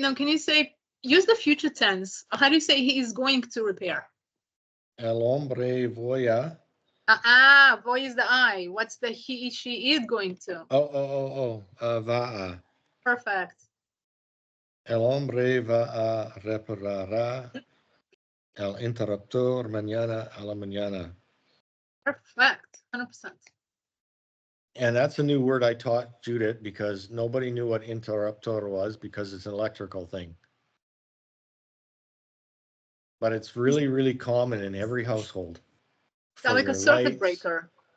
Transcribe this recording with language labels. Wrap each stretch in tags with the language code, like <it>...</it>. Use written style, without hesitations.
<en>Now, can you use the future tense? How do you say he is going to repair?</en> <es>El hombre voy a.</es> <en>Voy is the I. What's the he, she is going to?</en> <es>Va a.</es> <en>Perfect.</en> <es>El hombre va a reparar el interruptor mañana a la mañana.</es> <en>Perfect. 100%. And that's a new word I taught Judith because nobody knew what interruptor was because it's an electrical thing. But it's really, really common in every household. Sound like a your circuit lights. breaker.</en>